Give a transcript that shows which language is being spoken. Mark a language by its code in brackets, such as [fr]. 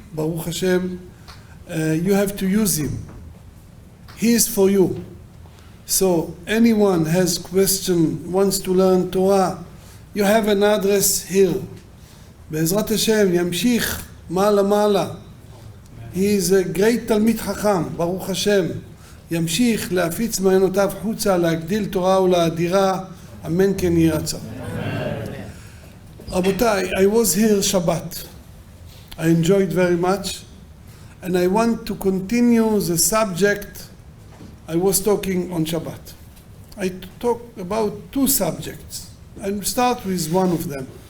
[en] Baruch Hashem, you have to use him. He is for you. So anyone has question, wants to learn Torah, you have an address here. Be'ezrat Hashem, [he] yamshich ma'ala ma'ala. [en] He is a great Talmid Chacham, Baruch Hashem. [he] ימשיך להפיץ מעיינותיו חוצה, להגדיל תורה ולהאדירה, אמן כן יהי רצון. רבותיי, [en] I was here Shabbat. I enjoyed very much, and I want to continue the subject I was talking on Shabbat. I talk about 2 subjects. I'll start with one of them.